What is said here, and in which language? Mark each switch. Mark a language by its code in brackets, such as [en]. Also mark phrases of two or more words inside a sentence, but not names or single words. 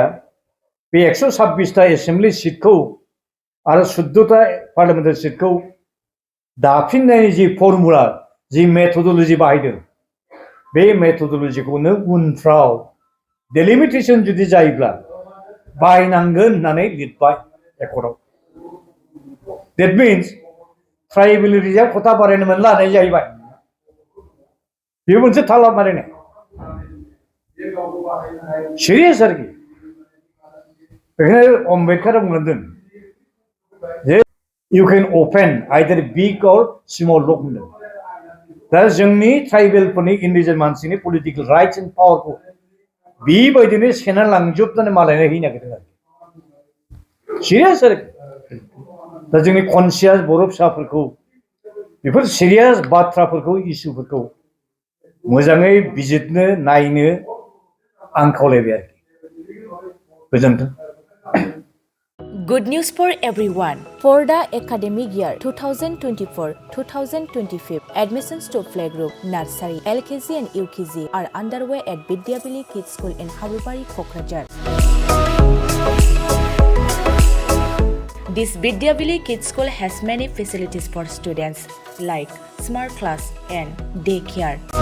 [brx] बे 126टा एसेम्बलि सिटखौ आरो 14टा पार्लियामेन्टारि सिटखौ दाफिननायनि जि फर्मुला जि मेथडलजि बाहायदों बे मेथडलजिखौनो उनफ्राव डेलिमिटेसन जुदि जायोब्ला बाहायनांगोन होननानै लिरबाय एकर्डआव [en] that means tribal reserve [brx] खथा बारायनो मोनला होननाय जाहैबाय बेयो मोनसे थाला बारायनाय सिरियास आरोखि बेखायनो अम्बेडकारा बुंलांदों जे [en] You can open either big or small law [brx] बुंदों दा जोंनि ट्राइबेलफोरनि इन्डिजिन मानसिनि [en] political rights and powerखौ [brx] बेबायदिनो सेना लांजोबनानै मालायनो हैनो नागिरदों आरो सिरियास आरो दा जोंनि कनसियास बर' फिसाफोरखौ बेफोर सिरियास बाथ्राफोरखौ इस्युफोरखौ मोजाङै बिजिरनो नायनो आं खावलायबाय आरोखि गोजोन्थों [en] Good news for everyone. For the academic year 2024-2025, admissions to playgroup, nursery, LKG and UKG are underway at Vidyavili Kids School in Habubari, Kokrajhar. This Vidyavili Kids School has many facilities for students like smart class and daycare.